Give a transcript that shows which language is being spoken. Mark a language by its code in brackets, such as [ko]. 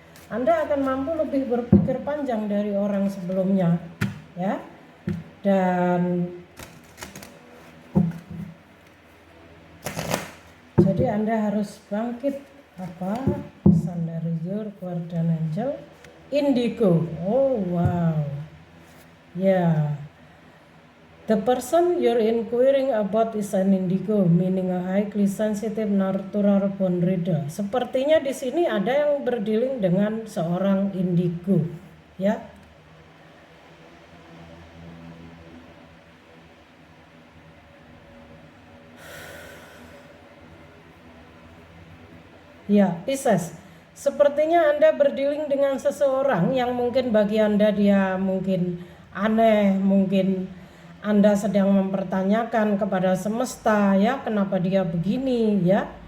[id] Anda akan mampu lebih berpikir panjang dari orang sebelumnya, ya. Dan jadi Anda harus bangkit. Apa pesan dari [en] your guardian angel? [id] Indigo. Oh wow, ya. [en] The person you're inquiring about is an indigo, meaning a highly sensitive natural born reader. [id] Sepertinya di sini ada yang berdealing dengan seorang indigo, ya. Ya, Pisces, sepertinya Anda berdealing dengan seseorang yang mungkin bagi Anda dia mungkin aneh, mungkin Anda sedang mempertanyakan kepada semesta, ya, kenapa dia begini, ya.